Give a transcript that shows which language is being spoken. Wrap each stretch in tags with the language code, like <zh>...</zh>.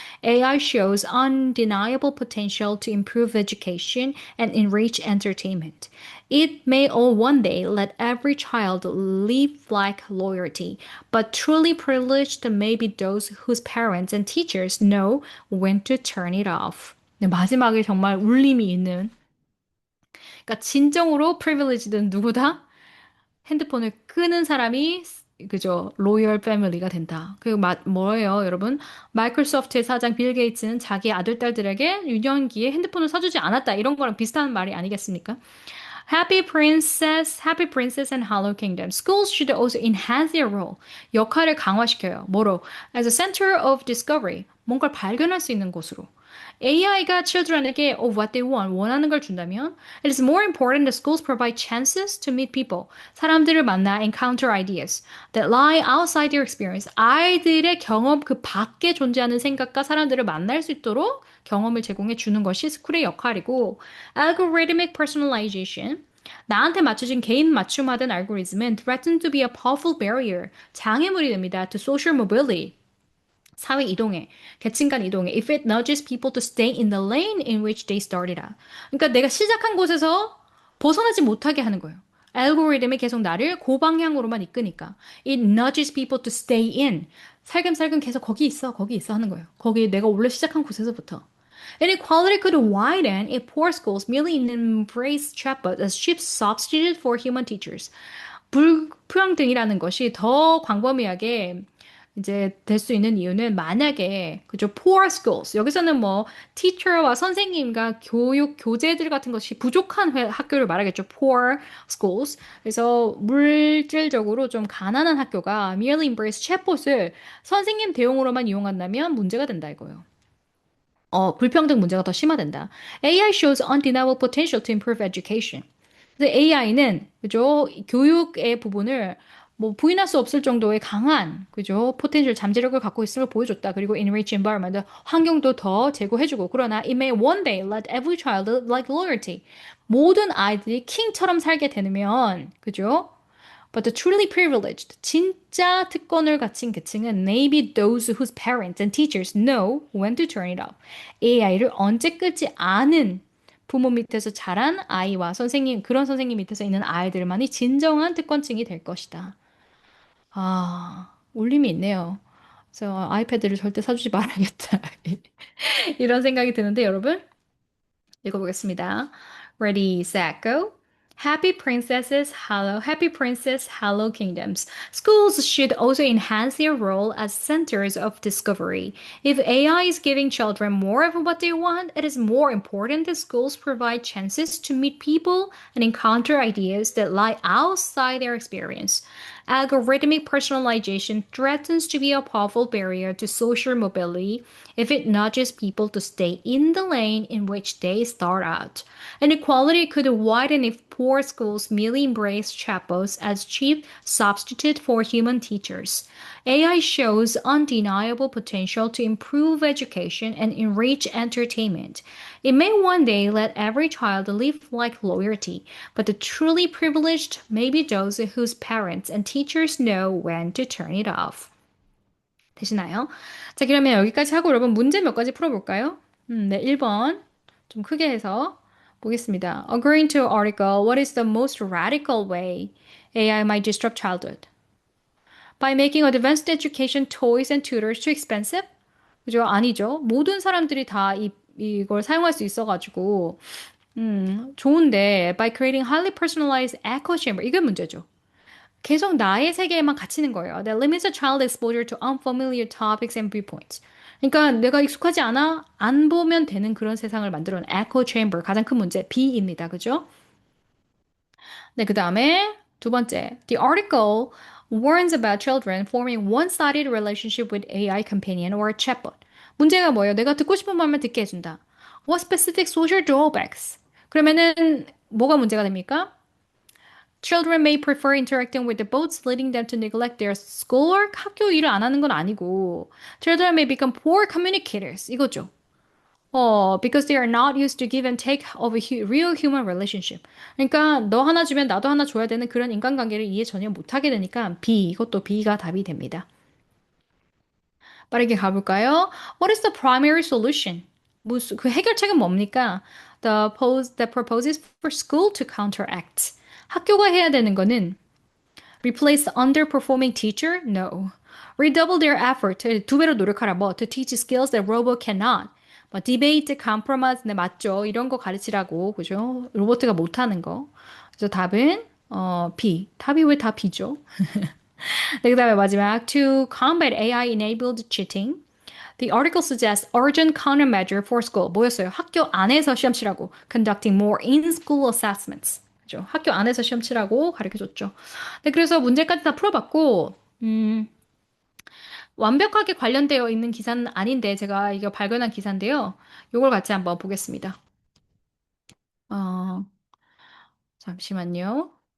<en>AI shows undeniable potential to improve education and enrich entertainment. It may all one day let every child live like loyalty, but truly privileged may be those whose parents and teachers know when to turn it off.</en> <ko>네, 마지막에 정말 울림이 있는 그러니까 진정으로 프리빌리지든 누구다 핸드폰을 끄는 사람이 그죠 로열 패밀리가 된다. 그리고 뭐예요, 여러분? 마이크로소프트의 사장 빌 게이츠는 자기 아들 딸들에게 유년기에 핸드폰을 사주지 않았다. 이런 거랑 비슷한 말이 아니겠습니까?</ko> <en>Happy Princess and Hollow Kingdom. Schools should also enhance their role.</en> <ko>역할을 강화시켜요. 뭐로?</ko> <en>As a center of discovery.</en> <ko>뭔가를 발견할 수 있는 곳으로.</ko> <en>AI가 children에게 what they want,</en> <ko>원하는 걸 준다면</ko> <en>it is more important that schools provide chances to meet people.</en> <ko>사람들을 만나</ko> <en>encounter ideas that lie outside their experience.</en> <ko>아이들의 경험 그 밖에 존재하는 생각과 사람들을 만날 수 있도록 경험을 제공해 주는 것이 스쿨의 역할이고</ko> <en>algorithmic personalization</en> <ko>나한테 맞춰진 개인 맞춤화된 알고리즘은</ko> <en>threaten to be a powerful barrier.</en> <ko>장애물이 됩니다.</ko> <en>To social mobility.</en> <ko>사회 이동에, 계층 간 이동에,</ko> <en>if it nudges people to stay in the lane in which they started at.</en> <ko>그러니까 내가 시작한 곳에서 벗어나지 못하게 하는 거예요. 알고리즘이 계속 나를 그 방향으로만 이끄니까.</ko> <en>It nudges people to stay in.</en> <ko>살금살금 계속 거기 있어 하는 거예요. 거기 내가 원래 시작한 곳에서부터.</ko> <en>Inequality could widen if poor schools merely embrace chatbot as cheap substitute for human teachers.</en> <ko>불평등이라는 것이 더 광범위하게 이제 될 수 있는 이유는 만약에 그죠</ko> <en>poor schools</en> <ko>여기서는 뭐 teacher와 선생님과 교육 교재들 같은 것이 부족한 학교를 말하겠죠 poor schools 그래서 물질적으로 좀 가난한 학교가</ko> <en>merely embrace chatbot</en> <ko>을 선생님 대용으로만 이용한다면 문제가 된다 이거예요. 불평등 문제가 더 심화된다.</ko> <en>AI shows undeniable potential to improve education.</en> <ko>그래서 AI는 그죠 교육의 부분을 뭐 부인할 수 없을 정도의 강한 그죠 포텐셜 잠재력을 갖고 있음을 보여줬다. 그리고</ko> <en>enrich environment</en> <ko>환경도 더 제고해주고 그러나</ko> <en>it may one day let every child live like loyalty.</en> <ko>모든 아이들이 킹처럼 살게 되면 그죠?</ko> <en>But the truly privileged,</en> <ko>진짜 특권을 갖춘 계층은</ko> <en>maybe those whose parents and teachers know when to turn it off.</en> <ko>AI를 언제 끌지 않은 부모 밑에서 자란 아이와 선생님, 그런 선생님 밑에서 있는 아이들만이 진정한 특권층이 될 것이다. 아, 울림이 있네요. 그래서 아이패드를 절대 사주지 말아야겠다. 이런 생각이 드는데, 여러분. 읽어보겠습니다.</ko> <en>Ready, set, go. Happy princess, hello kingdoms. Schools should also enhance their role as centers of discovery. If AI is giving children more of what they want, it is more important that schools provide chances to meet people and encounter ideas that lie outside their experience. Algorithmic personalization threatens to be a powerful barrier to social mobility if it nudges people to stay in the lane in which they start out. Inequality could widen if poor schools merely embrace chatbots as cheap substitute for human teachers. AI shows undeniable potential to improve education and enrich entertainment. It may one day let every child live like loyalty, but the truly privileged may be those whose parents and teachers know when to turn it off.</en> <ko>되시나요? 자, 그러면 여기까지 하고 여러분 문제 몇 가지 풀어볼까요? 네, 1번. 좀 크게 해서 보겠습니다.</ko> <en>According to article, what is the most radical way AI might disrupt childhood? By making advanced education toys and tutors too expensive?</en> <ko>그죠? 아니죠. 모든 사람들이 다 이걸 사용할 수 있어가지고, 좋은데,</ko> <en>by creating highly personalized echo chamber.</en> <ko>이게 문제죠. 계속 나의 세계에만 갇히는 거예요.</ko> <en>That limits a child exposure to unfamiliar topics and viewpoints.</en> <ko>그러니까 내가 익숙하지 않아 안 보면 되는 그런 세상을 만들어낸 echo chamber 가장 큰 문제 B입니다. 그죠? 네, 그 다음에 두 번째.</ko> <en>The article warns about children forming one-sided relationship with AI companion or a chatbot.</en> <ko>문제가 뭐예요? 내가 듣고 싶은 말만 듣게 해준다.</ko> <en>What specific social drawbacks?</en> <ko>그러면은 뭐가 문제가 됩니까?</ko> <en>Children may prefer interacting with the bots, leading them to neglect their schoolwork.</en> <ko>학교 일을 안 하는 건 아니고,</ko> <en>children may become poor communicators.</en> <ko>이거죠.</ko> <en>Because they are not used to give and take of a real human relationship.</en> <ko>그러니까 너 하나 주면 나도 하나 줘야 되는 그런 인간관계를 이해 전혀 못하게 되니까 B, 이것도 B가 답이 됩니다. 빠르게 가볼까요?</ko> <en>What is the primary solution?</en> <ko>그 해결책은 뭡니까?</ko> <en>The proposes for school to counteract.</en> <ko>학교가 해야 되는 거는</ko> <en>replace the underperforming teacher? No. Redouble their effort.</en> <ko>두 배로 노력하라.</ko> <en>뭐 to teach skills that robot cannot.</en> <ko>뭐 debate, compromise. 네, 맞죠. 이런 거 가르치라고. 그죠? 로봇가 못하는 거. 그래서 답은 B. 답이 왜 다 B죠?</ko> <en>네, 그 다음에 마지막 to combat AI-enabled cheating. The article suggests urgent countermeasure for school.</en> <ko>뭐였어요? 학교 안에서 시험 치라고.</ko> <en>Conducting more in-school assessments.</en> <ko>그죠? 학교 안에서 시험 치라고 가르쳐줬죠. 네, 그래서 문제까지 다 풀어봤고, 완벽하게 관련되어 있는 기사는 아닌데, 제가 이거 발견한 기사인데요. 이걸 같이 한번 보겠습니다. 어, 잠시만요.</ko>